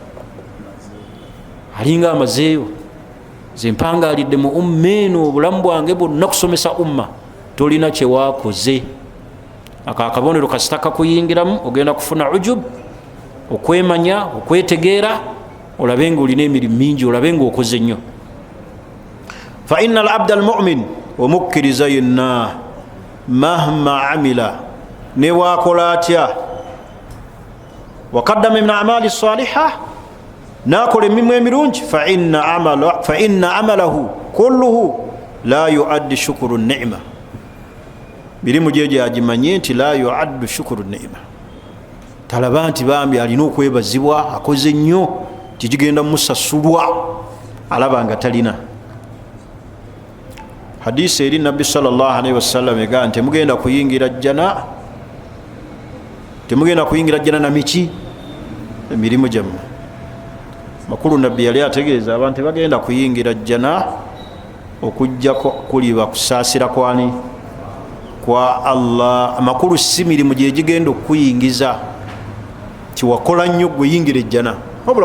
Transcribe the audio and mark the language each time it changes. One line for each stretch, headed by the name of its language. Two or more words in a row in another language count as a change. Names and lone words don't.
Ganda: Alinga amazeeyo, ze mpangaalidde mu umma eno obulamu bwange bwonna kusomesa umma. Tolina kyewakoze. Akakabonero kasitaka kuyingiramu, ogenda kufuna ujub, okwemanya, okwetegeera, olabe nga olina emirimu mingi, olabe nga okoze nnyo.
Arabic: فإن العبد المؤمن,
Ganda: omukkiriza yenna,
Arabic: مهما عمل,
Ganda: newakola atya waqaddama
Arabic: من عمل صالح
Ganda: nakola emirimu emirungi
Arabic: فإن عمله كله لا يؤدي شكر نعمة
Ganda: mirimu gyejo agimanye nti
Arabic: لا يؤدي شكر نعمة
Ganda: talaba nti bambi alina okwebazibwa akoze nnyo kigenda musasulwa alaba nga talina hadisi eri nabbi
Arabic: صلى الله عليه وسلم
Ganda: egaa nti temugenda kuyingira jjana na miki emirimu gyammwe makulu nabbi yali ategeeza abantu tebagenda kuyingira jjana okujjako kuliba kusaasira kwani kwa Allah amakulu si mirimu gyegigenda okuyingiza tiwakola nnyo gwe yingira ejjana wabula